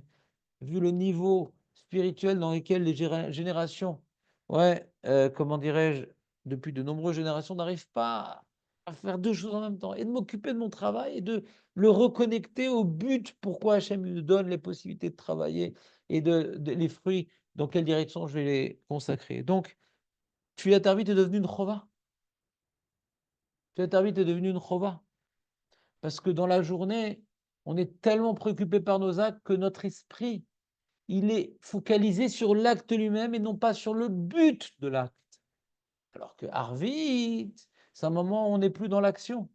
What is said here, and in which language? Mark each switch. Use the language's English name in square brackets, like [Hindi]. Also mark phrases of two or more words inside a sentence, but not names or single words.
[French] Vu le niveau spirituel dans lequel les générations, ouais, comment dirais-je, depuis de nombreuses générations, n'arrivent pas à faire deux choses en même temps, et de m'occuper de mon travail et de le reconnecter au but pourquoi Hachem me donne les possibilités de travailler et les fruits, dans quelle direction je vais les consacrer. Donc, [Hebrew] תפילת ערבית [French] est devenu une chova. [Hebrew] תפילת ערבית [French] est devenu une chova. Parce que dans la journée, on est tellement préoccupé par nos actes que notre esprit, il est focalisé sur l'acte lui-même et non pas sur le but de l'acte. Alors que Arvit, c'est un moment où on n'est plus dans l'action.